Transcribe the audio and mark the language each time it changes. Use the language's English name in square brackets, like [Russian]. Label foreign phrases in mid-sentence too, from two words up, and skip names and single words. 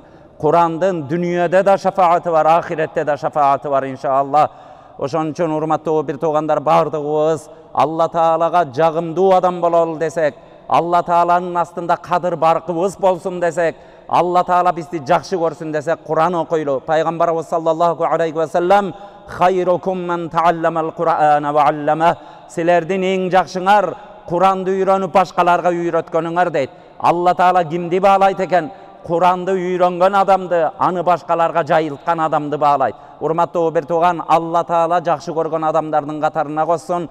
[Kyrgyz] Курандын дүйнөдө да шафааты бар, ахиретте да шафааты бар иншалла. Ошон үчүн урматтуу бир туугандар, бардыгыбыз Алла Таалага жагымдуу адам бололу десек, Алла Тааланын астында кадыр баркыбыз болсун десек, Алла Таала бизди жакшы көрсүн десек, Куран окуйлу. [Arabic] Пайгамбарыбыз صلى الله عليه و سلم خيركم من تعلم القرآن و علمه. [Kyrgyz] Силердин эң жакшыңар Куранды үйрөнүп башкаларга үйрөткөнүңөр дейт. Алла Таала кимди баалайт экен? Куранды үйрөнгөн адамды, аны башкаларга жайылткан адамды баалайт. Урматтуу бир тууган, Алла Таала жакшы көргөн адамдардын катарына кошсун.